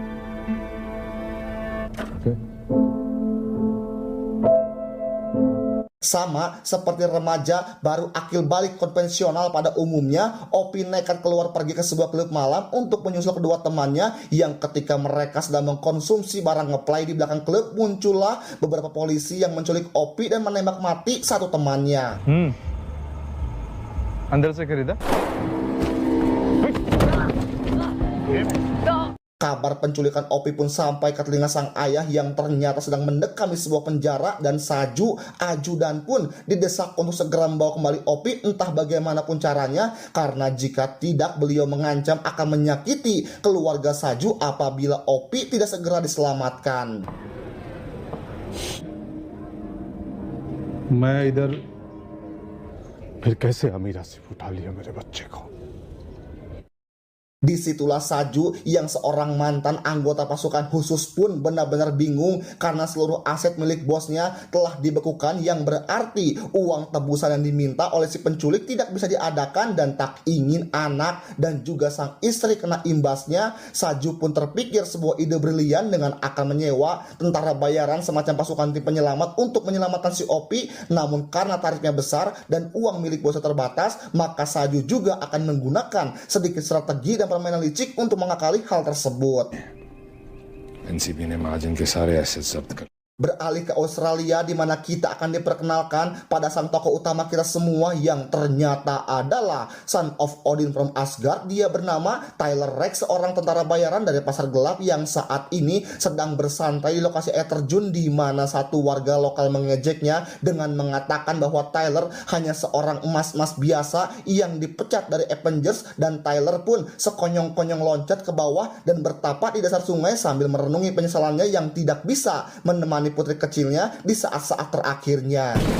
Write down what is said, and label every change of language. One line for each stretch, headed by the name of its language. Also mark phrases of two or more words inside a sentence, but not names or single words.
Indonesian: Sama seperti remaja baru akil balik konvensional pada umumnya, Ovi nekat keluar pergi ke sebuah klub malam untuk menyusul kedua temannya yang ketika mereka sedang mengkonsumsi barang ngeplay di belakang klub, muncullah beberapa polisi yang menculik Ovi dan menembak mati satu temannya.
Hindi: अंदर से खरीदा
Indonesian: Kabar penculikan Ovi pun sampai ke telinga sang ayah yang ternyata sedang mendekam di sebuah penjara, dan Saju, ajudan pun didesak untuk segera membawa kembali Ovi entah bagaimanapun caranya, karena jika tidak beliau mengancam akan menyakiti keluarga Saju apabila Ovi tidak segera diselamatkan.
Hindi: मैं इधर फिर कैसे अमीर आसिफ उठा लिया मेरे बच्चे को।
Indonesian: Disitulah Saju yang seorang mantan anggota pasukan khusus pun benar-benar bingung karena seluruh aset milik bosnya telah dibekukan, yang berarti uang tebusan yang diminta oleh si penculik tidak bisa diadakan, dan tak ingin anak dan juga sang istri kena imbasnya. Saju pun terpikir sebuah ide brilian dengan akan menyewa tentara bayaran semacam pasukan tim penyelamat untuk menyelamatkan si Ovi. Namun karena tarifnya besar dan uang milik bosnya terbatas, maka Saju juga akan menggunakan sedikit strategi dan permainan licik untuk mengakali hal tersebut.
Hindi: एनसीबी ने महाजन के सारे एसेट जब्त कर
Indonesian: Beralih ke Australia, di mana kita akan diperkenalkan pada sang tokoh utama kita semua yang ternyata adalah
English: Son of Odin from Asgard.
Indonesian: Dia bernama Tyler Rex, seorang tentara bayaran dari pasar gelap yang saat ini sedang bersantai di lokasi air terjun, di mana satu warga lokal mengejeknya dengan mengatakan bahwa Tyler hanya seorang emas-emas biasa yang dipecat dari Avengers, dan Tyler pun sekonyong-konyong loncat ke bawah dan bertapak di dasar sungai sambil merenungi penyesalannya yang tidak bisa menemani putri kecilnya di saat-saat terakhirnya.